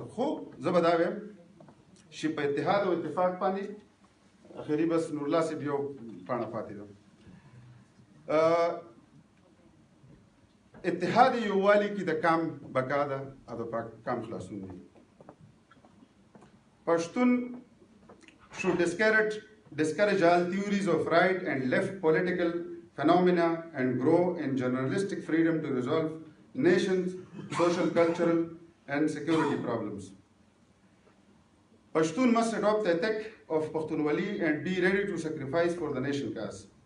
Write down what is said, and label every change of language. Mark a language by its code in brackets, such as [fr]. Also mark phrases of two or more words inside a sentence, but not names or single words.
[ps] خو زه به دا وایم چې په اتحاد او اتفاق باندې اخري بس نورالله صاحب یو پاڼه پاتې ده. اتحاد یووالي کې د کام بقا ده او د کام خلاصون دی. [en] پښتون should discourage all theories of right and left political phenomena and grow in journalistic freedom to resolve nations' social, cultural, and security problems. Pashtun must adopt the ethic of Pakhtunwali and be ready to sacrifice for the nation cause.